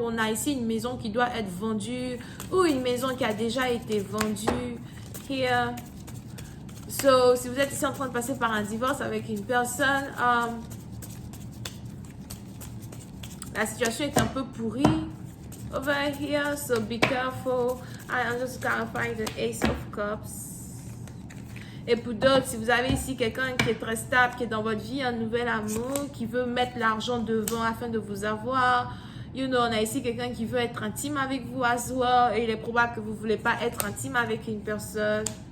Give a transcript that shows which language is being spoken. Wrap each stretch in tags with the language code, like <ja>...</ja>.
<fr>On a ici une maison qui doit être vendue ou une maison qui a déjà été vendue.</fr> <en>Here.</en> <fr>So, si vous êtes ici en train de passer par un divorce avec une personne, la situation est un peu pourrie.</fr> <en>Over here, so be careful. I'm just clarifying the Ace of Cups.</en> <fr>Et pour d'autres, si vous avez ici quelqu'un qui est très stable, qui est dans votre vie, un nouvel amour, qui veut mettre l'argent devant afin de vous avoir.</fr> <en>You know,</en> <fr>on a ici quelqu'un qui veut être intime avec vous</fr> <en>as well.</en> <fr>Et il est probable que vous ne voulez pas être intime avec une personne.</fr>